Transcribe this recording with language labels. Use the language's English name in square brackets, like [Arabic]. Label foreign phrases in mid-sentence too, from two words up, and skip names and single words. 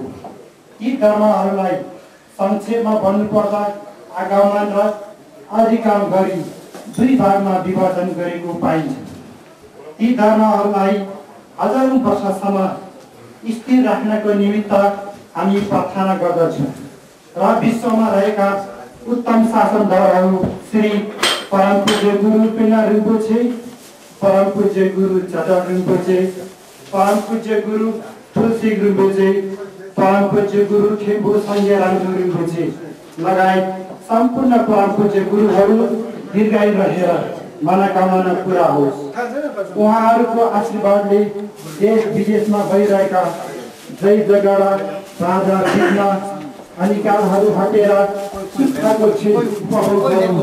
[Nepali] यी धर्महरूलाई संक्षेपमा भन्नुपर्दा आगमन र अधिगम गरी 2 भागमा विभाजन गरेको पाइन्छ। यी धर्महरूलाई हजारौं वर्षसम्म स्थिर राख्नको निमित्त हामी प्रार्थना गर्दछौँ र विश्वमा रहेका उत्तम शासनदारहरू श्री परम पूज्य गुरु पेना रिम्पोछे, परम पूज्य गुरु चटक रिम्पोछे, परम पूज्य गुरु तुलसी रिम्पोछे, परम पूज्य गुरु खेम्बु सङ्गे रामजु रिम्पोछे लगायत सम्पूर्ण परम पूज्य गुरुहरू दीर्घायु रहेर मनोकामना पूरा होस्। उहाँहरूको आशीर्वादले देश विदेशमा भइरहेका जय जगडा, राजा विघ्न अनिकालहरू हटेर सुखको क्षेत्र उपभोग गरौँ।